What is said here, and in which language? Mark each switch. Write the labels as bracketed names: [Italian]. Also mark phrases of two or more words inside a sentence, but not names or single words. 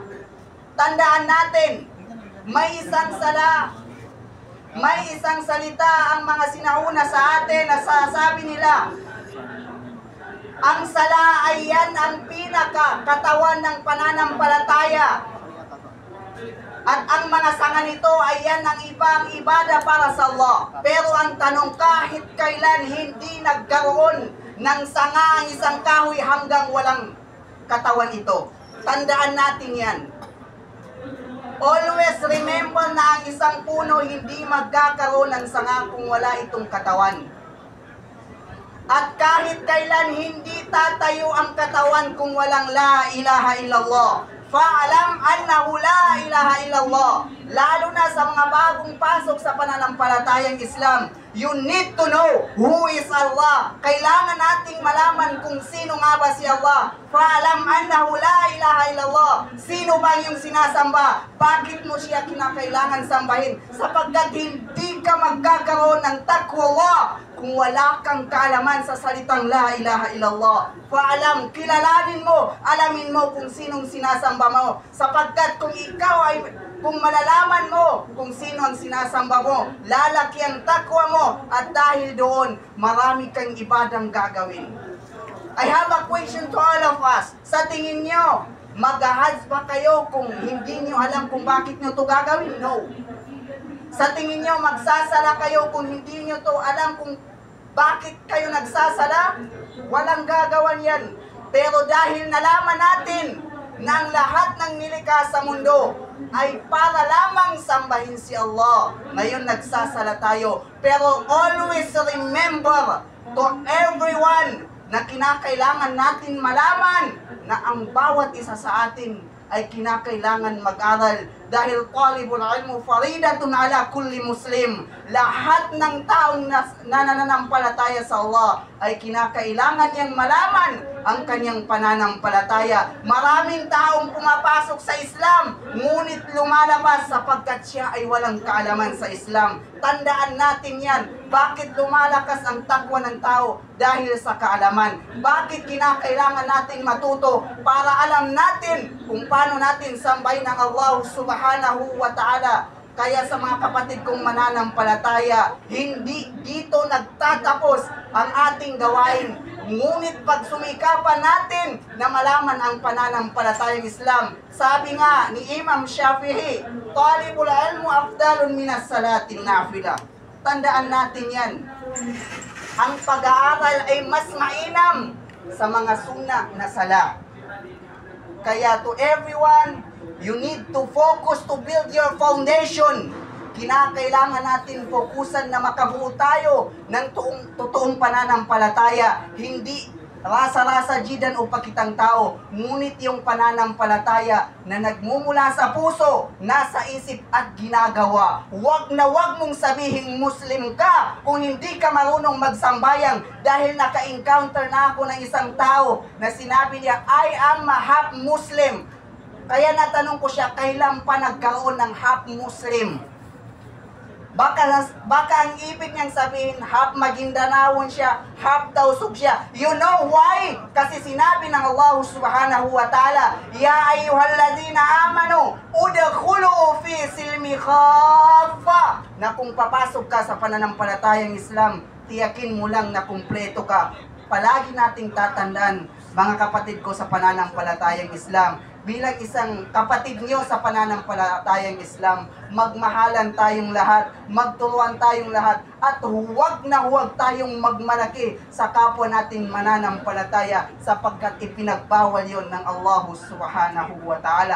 [Filipino] Tandaan natin, may isang sala, may isang salita ang mga sinauna sa atin na sasabi nila, ang sala ay yan ang pinaka-katawan ng pananampalataya. At ang mga sanga nito ay yan ang ibang ibada para sa Allah. Pero ang tanong, kahit kailan hindi nagkaroon ng sanga ang isang kahoy hanggang walang katawan ito. Tandaan natin yan. [English] Always remember [Filipino] na ang isang puno hindi magkakaroon ng sanga kung wala itong katawan. At kahit kailan hindi tatayo ang katawan kung walang [Arabic] لا إله إلا الله. فاعلم أنه لا إله إلا الله. [Filipino] Lalo na sa mga bagong pasok sa pananampalatayang Islam, [English] you need to know who is Allah. [Filipino] Kailangan nating malaman kung sino nga ba si Allah. [Arabic] فاعلم أنه لا إله إلا الله. [Filipino] Sino ba yung sinasamba? Bakit mo siya kinakailangan sambahin? Sapagkat hindi ka magkakaroon ng taqwa kung wala kang kaalaman sa salitang [Arabic] لا إله إلا الله. [Filipino] Fa'alam, kilalanin mo, alamin mo kung sinong sinasamba mo. Sapagkat kung malalaman mo kung sino ang sinasamba mo, lalaki ang takwa mo, at dahil doon, marami kang ibadang gagawin. [English] I have a question to all of us. [Filipino] Sa tingin nyo, mag-Hajj ba kayo kung hindi nyo alam kung bakit nyo to gagawin? No. Sa tingin nyo, magsasala kayo kung hindi nyo to alam kung bakit kayo nagsasala? Walang gagawan yan. Pero dahil nalaman natin na ang lahat ng nilikha sa mundo ay para lamang sambahin si Allah, ngayon nagsasala tayo. Pero [English] always remember to everyone [Filipino] na kinakailangan natin malaman na ang bawat isa sa atin ay kinakailangan mag-aral dahil [Arabic] طلب العلم فريضة على كل مسلم. [Filipino] Lahat ng taong nananampalataya sa Allah ay kinakailangan niyang malaman ang kanyang pananampalataya. Maraming taong pumapasok sa Islam, ngunit lumalabas sapagkat siya ay walang kaalaman sa Islam. Tandaan natin yan. Bakit lumalakas ang takwa ng tao? Dahil sa kaalaman. Bakit kinakailangan natin matuto? Para alam natin kung paano natin sambahin ang Allah [Arabic] سبحانه وتعالى. [Filipino] Kaya sa mga kapatid kong mananampalataya, hindi dito nagtatapos ang ating gawain. Ngunit pag sumikapan natin na malaman ang pananampalatayang Islam, sabi nga ni Imam Shafi'i, [Arabic] طلب العلم أفضل من صلاة النافلة. [Filipino] Tandaan natin yan. Ang pag-aaral ay mas mainam sa mga sunnah na sala. Kaya [English] to everyone, you need to focus to build your foundation. [Filipino] Kinakailangan natin fokusan na makabuo tayo ng totoong pananampalataya. Hindi rasa-rasa jidan o pakitang tao, ngunit yung pananampalataya na nagmumula sa puso, nasa isip at ginagawa. Wag na wag mong sabihin Muslim ka kung hindi ka marunong magsambayang, dahil naka-encounter na ako ng isang tao na sinabi niya, [English] I am a half Muslim. [Filipino] Kaya natanong ko siya, kailan pa nagkaroon ng [English] half Muslim? [Filipino] Baka ang ibig niyang sabihin, half Maguindanao siya, half Tausug siya. [English] You know why? [Filipino] Kasi sinabi ng Allah [Arabic] سبحانه وتعالى, يا أيها الذين آمنوا ادخلوا في السلم كافة. [Filipino] Na kung papasok ka sa pananampalatayang Islam, tiyakin mo lang na kumpleto ka. Palagi nating tatandaan, mga kapatid ko sa pananampalatayang Islam, bilang isang kapatid niyo sa pananampalatayang Islam, magmahalan tayong lahat, magturuan tayong lahat, at huwag na huwag tayong magmalaki sa kapwa nating mananampalataya sapagkat ipinagbawal yon ng Allah [Arabic] سبحانه وتعالى.